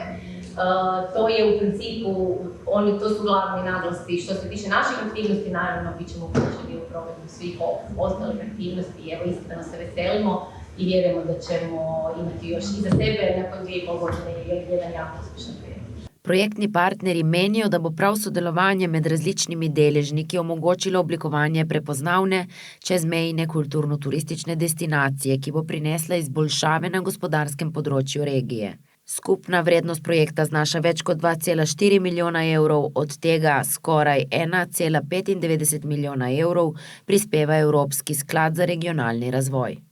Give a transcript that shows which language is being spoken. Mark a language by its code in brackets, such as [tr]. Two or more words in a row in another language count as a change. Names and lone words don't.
[hr] To je u principu, to su glavni naglasci. Što se tiče naših aktivnosti, naravno, bit ćemo uključeni u provedbu svih ostalih aktivnosti. Evo, iskreno se veselimo i vjerujemo da ćemo imati još i za sebe nakon 2,5 godine jedan jako uspješan projekt. [sl] Projektni partneri menijo, da bo prav sodelovanje med različnimi deležniki omogočilo oblikovanje prepoznavne čezmejne kulturno-turistične destinacije, ki bo prinesla izboljšave na gospodarskem področju regije. Skupna vrednost projekta znaša več kot 2,4 milijona evrov, od tega skoraj 1,95 milijona evrov prispeva Evropski sklad za regionalni razvoj.